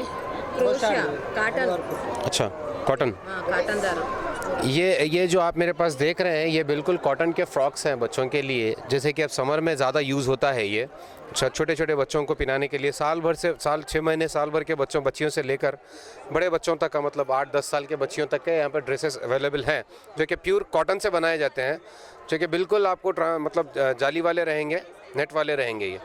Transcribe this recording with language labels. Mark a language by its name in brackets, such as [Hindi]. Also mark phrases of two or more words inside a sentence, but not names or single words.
[Telugu] కాటన్ [Hindi] अच्छा कॉटन। [Telugu] కాటన్ దారం [Hindi] ये जो आप मेरे पास देख रहे हैं ये बिल्कुल कॉटन के फ्रॉक्स हैं बच्चों के लिए, जैसे कि अब समर में ज़्यादा यूज़ होता है ये छोटे छोटे बच्चों को पिलाने के लिए। साल 6 महीने साल भर के बच्चियों से लेकर बड़े बच्चों तक का मतलब 8-10 साल के बच्चियों तक के यहाँ पर ड्रेसेस अवेलेबल हैं जो कि प्योर कॉटन से बनाए जाते हैं, जो कि बिल्कुल आपको मतलब जाली वाले रहेंगे, नेट वाले रहेंगे ये।